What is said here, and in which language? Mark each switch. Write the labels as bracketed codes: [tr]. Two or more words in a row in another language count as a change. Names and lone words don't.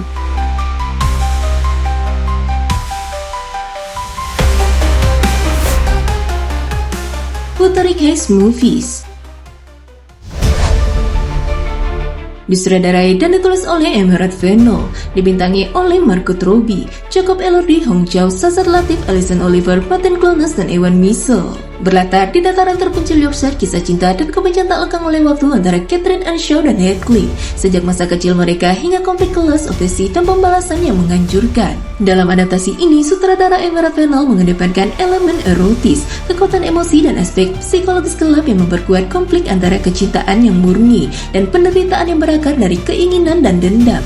[id] Wuthering Heights Movies disutradarai dan ditulis oleh Emerald Fennell, dibintangi oleh Margot Robbie, Jacob Elordi, Hong Chau, Shazad Latif, Alison Oliver, Martin Clunes, dan Ewan Mitchell. Berlatar di dataran terpencil Yorkshire, kisah cinta dan kebencian tak lekang oleh waktu antara Catherine Earnshaw dan Heathcliff sejak masa kecil mereka hingga konflik kelas, obsesi, dan pembalasan yang menghancurkan. Dalam adaptasi ini, sutradara Emerald Fennell mengedepankan elemen erotis, kekuatan emosi, dan aspek psikologis gelap yang memperkuat konflik antara kecintaan yang murni dan penderitaan yang berakar dari keinginan dan dendam.